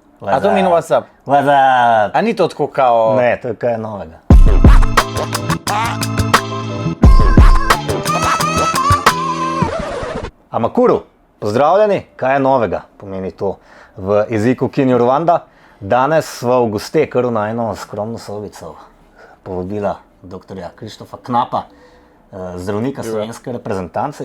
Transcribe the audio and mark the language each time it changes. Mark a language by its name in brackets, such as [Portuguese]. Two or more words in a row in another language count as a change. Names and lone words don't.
[Slovenian] A to meni [English] what's up? What's up? [Slovenian] A ni to tako kao... Ne, to je kaj novega. Amakuru, pozdravljeni, kaj je novega, pomeni to v jeziku Kinjo Rwanda. Danes sva v goste kar v najno skromno sobico povabila doktorja Krištofa Knapa, zdravnika slovenske reprezentance.